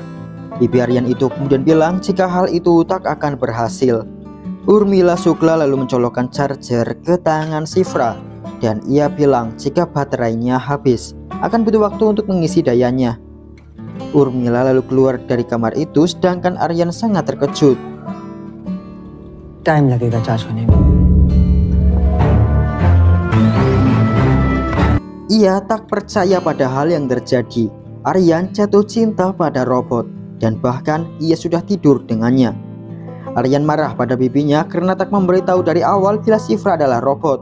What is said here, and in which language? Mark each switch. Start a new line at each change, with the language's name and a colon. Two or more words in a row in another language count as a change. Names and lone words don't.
Indonesian: Bibi Aryan itu kemudian bilang jika hal itu tak akan berhasil. Urmila Sukla lalu mencolokkan charger ke tangan Shifra dan ia bilang jika baterainya habis akan butuh waktu untuk mengisi dayanya. Urmila lalu keluar dari kamar itu sedangkan Aryan sangat terkejut.
Hindi: टाइम लगेगा चार्ज होने में।
Indonesian: Ia tak percaya pada hal yang terjadi. Aryan jatuh cinta pada robot dan bahkan ia sudah tidur dengannya. Aryan marah pada bibinya karena tak memberitahu dari awal bila Shifra adalah robot.